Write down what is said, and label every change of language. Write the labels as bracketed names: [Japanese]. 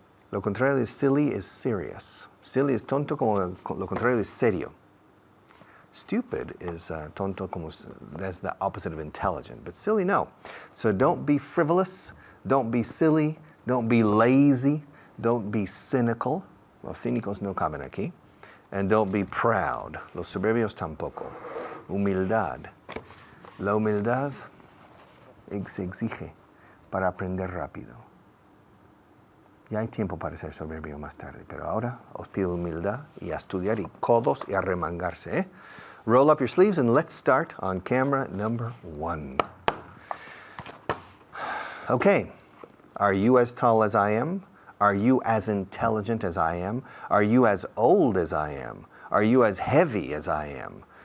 [Spanish] Lo contrario de [English] silly is serious. Silly is [Spanish] tonto como lo contrario de serio. [English] Stupid is [Spanish] tonto como [English] that's the opposite of intelligent, but silly no. So don't be frivolous, don't be silly, don't be lazy. Don't be cynical. [Spanish] Los cínicos no caben aquí. [English] And don't be proud. [Spanish] Los soberbios tampoco. Humildad. La humildad se exige para aprender rápido. Ya hay tiempo para ser soberbio más tarde, pero ahora os pido humildad y a estudiar y codos y a remangarse. [English] Roll up your sleeves and let's start on camera number 1. Okay. Are you as tall as I am? Are you as intelligent as I am? Are you as old as I am? Are you as heavy as I am?